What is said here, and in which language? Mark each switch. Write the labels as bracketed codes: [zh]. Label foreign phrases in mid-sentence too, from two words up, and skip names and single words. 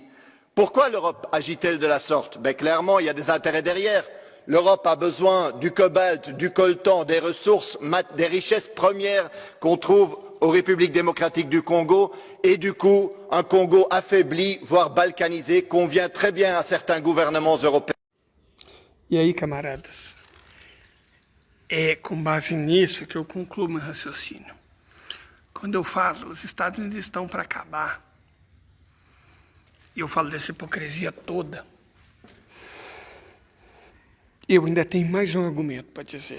[fr] Pourquoi l'Europe agit-elle de la sorte? Clairement, il y a des intérêts derrière. L'Europe a besoin du cobalt, du coltan, des ressources, des richesses premières qu'on trouve aux républiques démocratiques du Congo, et du coup, un Congo affaibli, voire balkanisé, convient très bien à certains gouvernements européens. [pt] E aí, camaradas, é com base nisso que eu concluo meu raciocínio. Quando eu falo, os Estados Unidos estão para acabar, e eu falo dessa hipocrisia toda, eu ainda tenho mais um argumento para dizer.